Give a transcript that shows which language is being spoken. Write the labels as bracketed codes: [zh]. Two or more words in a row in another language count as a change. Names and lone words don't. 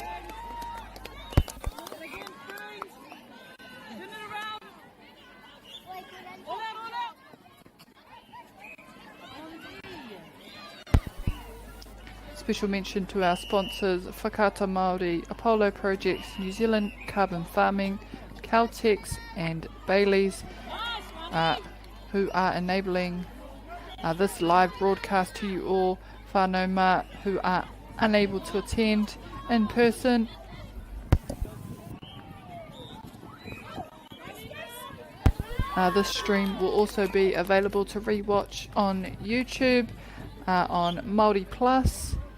[en] Special mention to our sponsors, Whakaata Māori, Apollo Projects, New Zealand Carbon Farming, Caltex and Bailey's, who are enabling this live broadcast to you all. [mi] Whānau mā [en] who are unable to attend in person. This stream will also be available to rewatch on YouTube on Māori Plus.